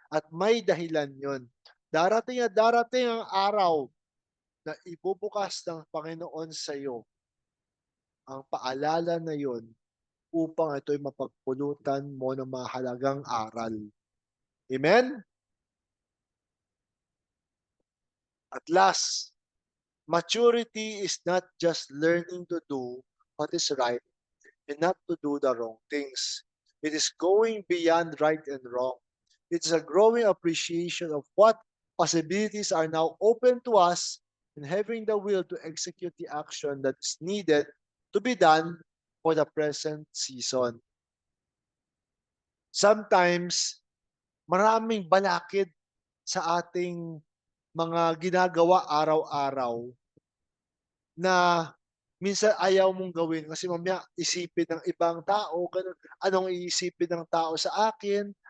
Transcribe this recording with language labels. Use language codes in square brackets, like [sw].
[tl] At may dahilan yon. Darating ang araw na ibubukas ng Panginoon sa iyo ang paalala na yon upang ito'y mapagpulutan mo ng mahalagang aral. Amen? [en] At last, maturity is not just learning to do what is right and not to do the wrong things. It is going beyond right and wrong. It's a growing appreciation of what possibilities are now open to us and having the will to execute the action that is needed to be done for the present season. Sometimes, [tl] maraming balakid sa ating mga ginagawa araw-araw na minsan ayaw mong gawin kasi mamaya isipin ng ibang tao, ganun, anong iisipin ng tao sa akin?